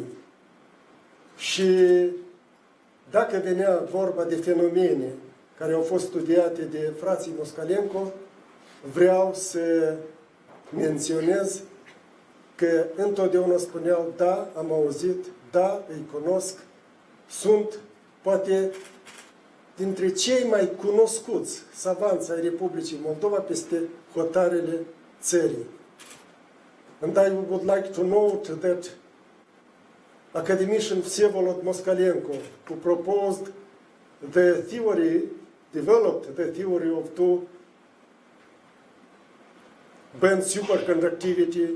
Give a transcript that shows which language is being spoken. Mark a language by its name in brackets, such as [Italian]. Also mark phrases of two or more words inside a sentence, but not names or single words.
[Romanian] Și dacă venea vorba de fenomene care au fost studiate de frații Moskalenko, vreau să menționez că întotdeauna spuneau, da, am auzit, da, îi cunosc, sunt poate dintre cei mai cunoscuți savanți ai Republicii Moldova peste hotarele țării. [English] And I would like to note that academician Vsevolod Moskalenko, who proposed the theory, developed the theory of two band superconductivity.